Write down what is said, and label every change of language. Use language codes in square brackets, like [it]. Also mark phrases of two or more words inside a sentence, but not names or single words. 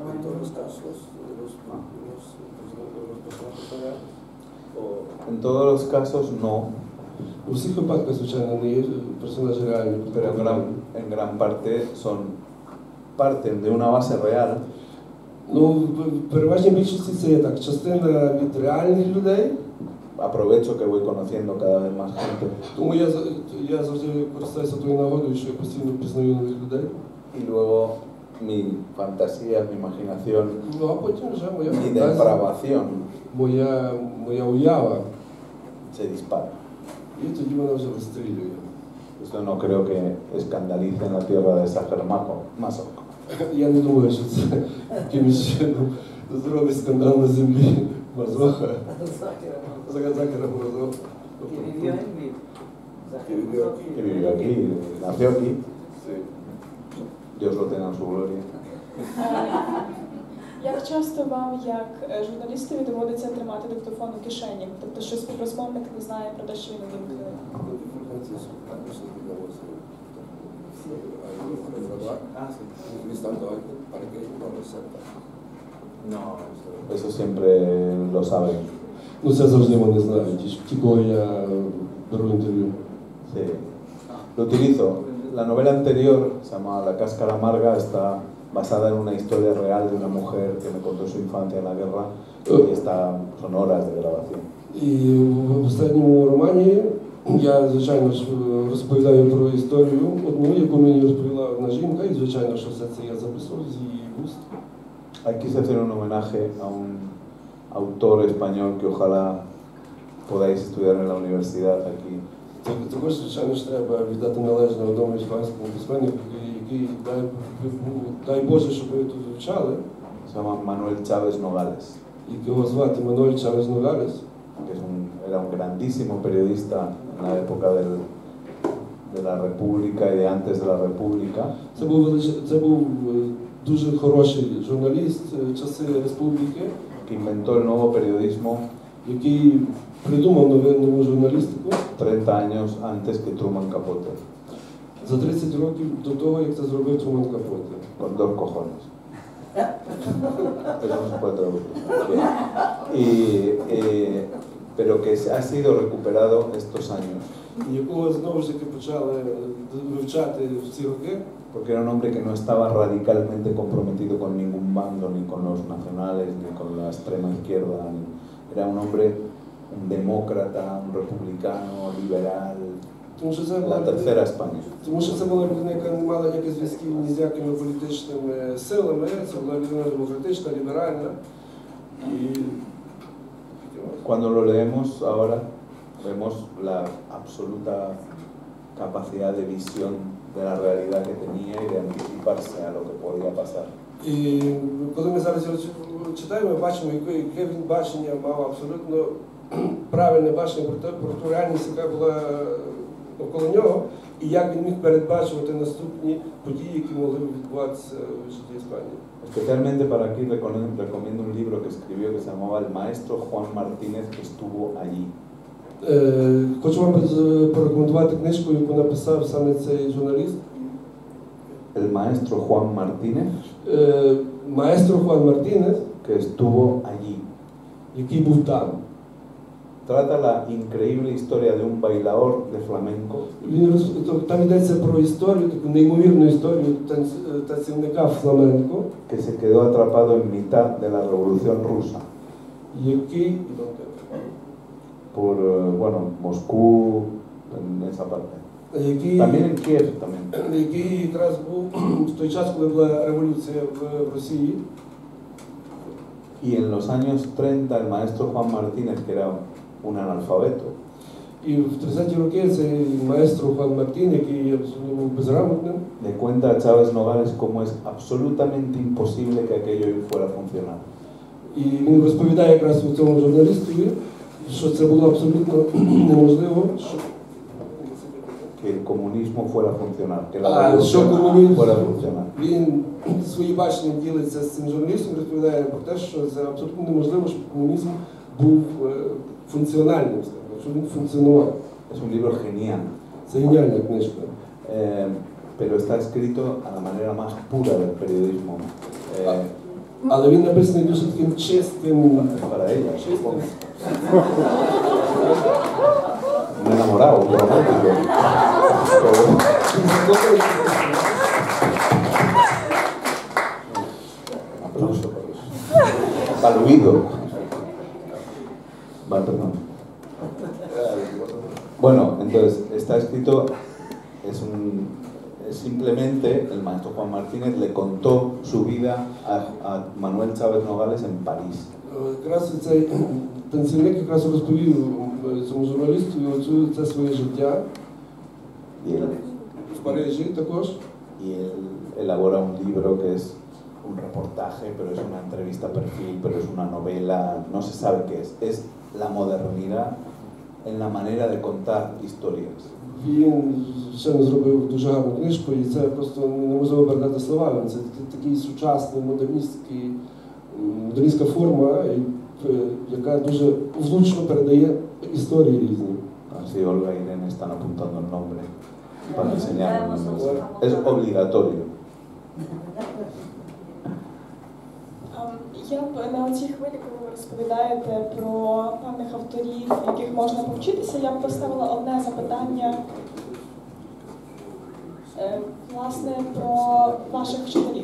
[es] En todos los casos no, [uk] у всіх випадках, звичайно, не є персонажі реальні, [es] pero en gran parte parten de una base real. [uk] Ну, в переважній більшості це є так. Частина від реальних людей. [es] Aprovecho que voy conociendo cada vez más gente. [uk] Тому я завжди користуюся тою нагодою, що я постійно пізнаю нових людей. [es] Y luego mi fantasía, mi imaginación, [uk] Ну, а потім вже моя mi фантазія, depravación моя уява, [es] se dispara. [uk] і тоді вона вже вистрілює. [es] Esto no creo que escandalice en la tierra de Sacher-Masoch. [uk] Я не думаю, що це якимось чином зробить скандал на землі Мазоха. Закера Мазоха. [es] Que vivió aquí, nació aquí. Dios lo tenga en su gloria. [uk] Як часто вам, як журналістові, доводиться тримати диктофон у кишені? Тобто, що співрозмовник не знає про те, що він увімкнений? [es] Eso siempre lo saben. [uk] Ну, це завжди вони знають, ті, кого я беру інтерв'ю. [es] Sí. Lo utilizo. La novela anterior, se llama La cáscara amarga, está basada en una historia real de una mujer que me contó su infancia en la guerra y son horas de grabación. [uk] І в останньому романі я, звичайно ж, розповідаю про історію одну, яку мені розповіла одна жінка, і, звичайно, що все це я записував з її вуст. [es] Aquí quise hacer un homenaje a un autor español que ojalá podáis estudiar en la universidad aquí. [uk] Також, звичайно ж, треба віддати належне одному іспанському письменнику, який, дай Боже, щоб ви тут вивчали. [es] Se llama Manuel Chávez Nogales, [uk] Його звати Мануель Чавес Ногалес. [es] que era un grandísimo periodista en la época de la República y de antes de la República. [uk] Це був дуже хороший журналіст часи республіки, [es] Que inventó el nuevo periodismo [uk] який придумав нову журналістику [es] 30 años antes que Truman Capote, [uk] за 30 років до того, як це зробив Труман Капоте. [es] con dos cojones. Eso no se puede traducir. Bien. Pero que ha sido recuperado estos años, [uk] Якого знову ж таки почали вивчати в ці роки, [es] porque era un hombre que no estaba radicalmente comprometido con ningún bando, ni con los nacionales, ni con la extrema izquierda. Era un hombre, un demócrata, un republicano, liberal, [uk] тому що це la була [es] tercera España. [uk] Тому що це була людина, яка не мала ніяких зв'язків ні з якими політичними силами, це була людина демократична, ліберальна. І [es] Cuando lo leemos ahora, vemos la absoluta capacidad de visión de la realidad que tenía y de anticiparse a lo que podía pasar. [uk] І коли ми зараз його читаємо, ми бачимо, яке він бачення мав абсолютно правильне бачення про ту реальність, яка була навколо нього, і як він міг передбачувати наступні події, які могли б відбуватися в житті Іспанії. [es] Especialmente para aquí recomiendo un libro que escribió que se llamaba El maestro Juan Martínez, que estuvo allí. [uk] Хочу вам порекомендувати книжку, яку написав саме цей журналіст. [es] El maestro Juan Martínez, [uk] Маестро Хуан Мартінес, [es] que estuvo allí. [uk] який був там. [es] trata la increíble historia de un bailador de flamenco [uk] Там йдеться про історію, таку неймовірну історію танцівника фламенко, [es] que se quedó atrapado en mitad de la Revolución Rusa який por, bueno, Moscú, en esa parte. También en Kiev, también. [uk] який якраз був в той час, коли була революція в Росії. [es] Y en los años 30 el maestro Juan Martínez, que era un analfabeto, [uk] І в 30-ті роки цей маестро Хуан Мартін, який є безграмотним, [es] le cuenta a Chávez Nogales cómo es absolutamente imposible que aquello fuera a funcionar. [uk] і він розповідає якраз цьому журналістові, що це було абсолютно неможливо, що [es] Que el comunismo fuera a funcionar, que la [uk] що revolución комунізм, fuera a funcionar. він свої бачення ділиться з цим журналістом, розповідає про те, що це абсолютно неможливо, щоб комунізм був функціональним, що він функціонував. [es] Es un libro genial, [uk] Це геніальна книжка. [es] pero está escrito a la manera más pura del periodismo. [uk] Але він написаний дуже таким чистим, [es] Para ella, чистим. un enamorado, un romántico. Aplauso para eso. Para el oído. Vale, perdón. Bueno, entonces, está escrito, es simplemente el maestro Juan Martínez le contó su vida a Manuel Chávez Nogales en París. [uk] Якраз цей танцівник якраз розповів цьому журналісту це своє життя [es] Y él, [uk] в Парижі також. [es] y él elabora un libro que es un reportaje, pero es una entrevista perfil, pero es una novela, no se sabe qué es. Es la modernidad en la manera de contar historias. [uk] Він ще не зробив дуже гарну книжку, і це просто неможливо передати словами. Це такий сучасний, модерністська форма, яка дуже влучно передає історії різні. [es] Así Olga y Irene están apuntando el nombre para enseñarnos. Es obligatorio. [uk] Я б на цій хвилі, коли ви розповідаєте про певних авторів, яких можна повчитися, я б поставила одне запитання, власне, про ваших вчителів.